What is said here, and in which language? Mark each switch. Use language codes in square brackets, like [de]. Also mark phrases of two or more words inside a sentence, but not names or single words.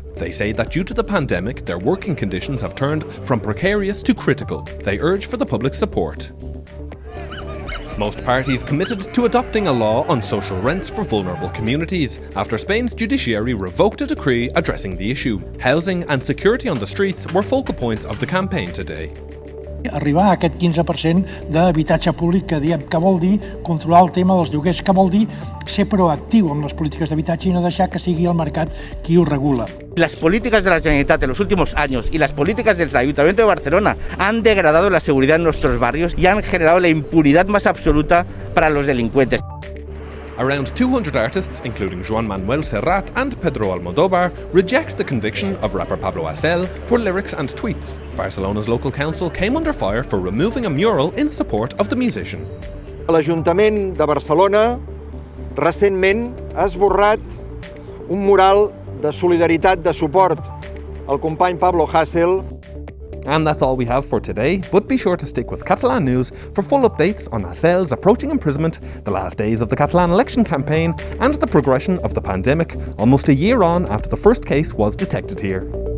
[en] They say that due to the pandemic, their working conditions have turned from precarious to critical. They urge for the public's support. Most parties committed to adopting a law on social rents for vulnerable communities after Spain's judiciary revoked a decree addressing the issue. Housing and security on the streets were focal points of the campaign today. [ca] Arribar a aquest 15% d'habitatge públic que vol dir controlar el tema dels lloguers, que vol dir ser proactiu amb les polítiques d'habitatge i no deixar que sigui el mercat qui ho regula. [es] Las políticas de la Generalitat en los últimos años y las políticas del Ayuntamiento de Barcelona han degradado la seguridad en nuestros barrios y han generado la impunidad más absoluta para los delincuentes. [en] Around 200 artists, including Joan Manuel Serrat and Pedro Almodóvar, reject the conviction of rapper Pablo Hasél for lyrics and tweets. Barcelona's local council came under fire for removing a mural in support of the musician. [ca] L'Ajuntament de Barcelona recentment ha esborrat un mural de solidaritat, de suport al company Pablo Hasél. [en] And that's all we have for today, but be sure to stick with Catalan News for full updates on Hasél's approaching imprisonment, the last days of the Catalan election campaign, and the progression of the pandemic almost a year on after the first case was detected here.